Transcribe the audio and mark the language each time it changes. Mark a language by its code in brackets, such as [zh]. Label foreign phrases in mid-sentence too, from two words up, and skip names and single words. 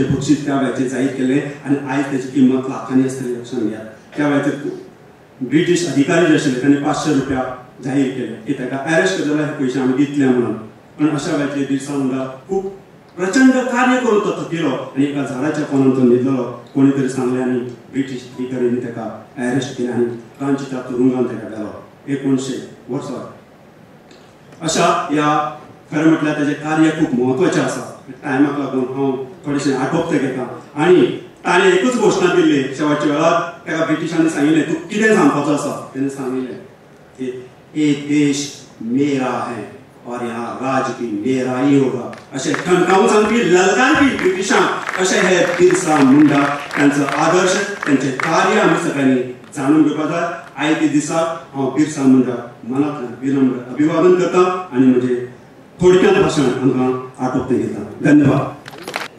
[kok] बक्षीस त्या वेळाचेर जाहीर केले आणि आयज त्याची किंमत लाखांनी आसतली लक्षात घ्या त्या वेळाचेर ब्रिटीश अधिकारी जे आशिल्ले त्यांनी 500 रुपया जाहीर केले की ताका अरेस्ट करता जाल्यार हे पयशे आमी दितले म्हणून पण अशा वेळाचेर बिरसा मुंडा खूब प्रचंड कार्य करून तो थकिलो आणि एका झाडाच्या कोणान तो न्हिदलो कोणी तरी सांगले आणि ब्रिटीश अधिकाऱ्यांनी ताका अरेस्ट केले आणि रांचीच्या तुरुंगात ताका घालो 1900 वर्सां अशा या खरें म्हटल्यार ताजें कार्य खूब म्हत्वाचें आसा टायमाक लागून हांव थोडेशें आटोपते घेता आणि ताणें एकूच घोशणा दिल्ली शेवटच्या वेळार ताका ब्रिटिशांनी सांगिल्लें तूं कितें सांगपाचो आसा तेणें सांगिल्लें की [hi] ये देश मेरा है और यहाँ राज भी मेरा ही होगा [kok] अशें ठणकावून सांगपी ललकारपी ब्रिटिशांक अशें हे बिरसा मुंडा तांचो आदर्श तांचें कार्य आमी सगळ्यांनी जाणून घेवपाक जाय आयच्या दिसाक हांव बिरसा मुंडा मनांतल्यान विनम्र अभिवादन करता आनी म्हजें थोडक्यात भाषण आमकां आटोपते घेता धन्यवाद